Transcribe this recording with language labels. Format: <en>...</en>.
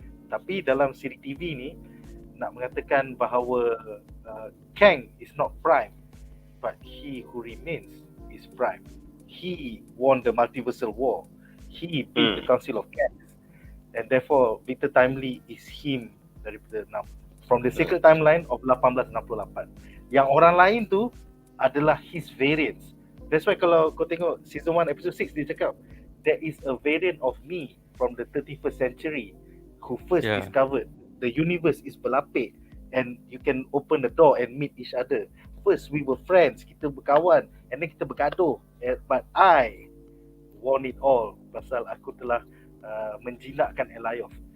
<ms>Tapi dalam siri TV ni nak mengatakan bahawa</ms> <en>Kang is not Prime, but he who remains is Prime. He won the multiversal war. He beat the Council of Kangs, and therefore Victor Timely is him daripada from the secret timeline of 1868.</en> <ms>Yang orang lain tu adalah</ms> <en>his variants. That's why</en> <ms>kalau kau tengok</ms> <en>season 1 episode 6</en> <ms>dia cakap</ms> <en>there is a variant of me from the 31st century who first discovered the universe is</en> <ms>berlapik</ms> <en>and you can open the door and meet each other. First we were friends,</en> <ms>kita berkawan,</ms> <en>and then</en> <ms>kita bergaduh,</ms> <en>but I won it all</en> <ms>pasal aku telah menjinakkan</ms> <en>Elioth.</en>